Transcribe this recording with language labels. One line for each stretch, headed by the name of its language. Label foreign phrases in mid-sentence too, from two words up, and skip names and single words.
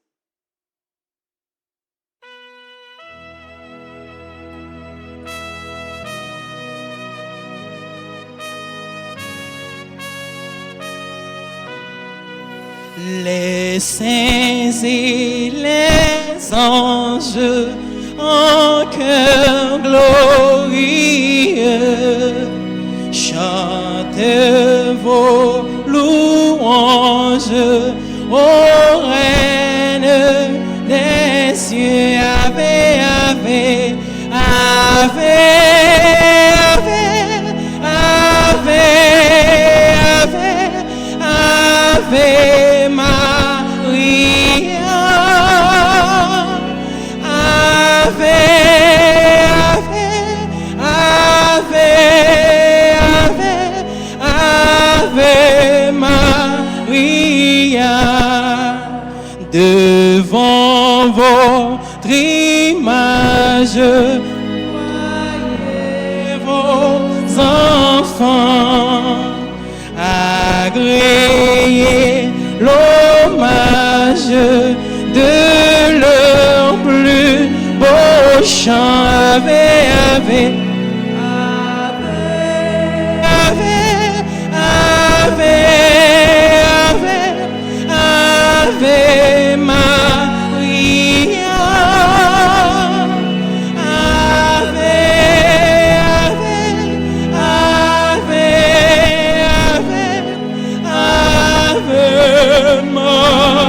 French: Les saints et les anges en chœur glorieux chantent vos louanges ô Reine des cieux.
Latin: Ave, ave, ave, ave, ave, ave, ave Maria. Ave, ave, ave, ave, ave Maria.
French: Devant votre image, voyez vos enfants agréer l'hommage de leur plus beau chant.
Latin: Ave, ave, ave, ave, ave, ave Maria. Ave, ave, ave, ave, ave Maria.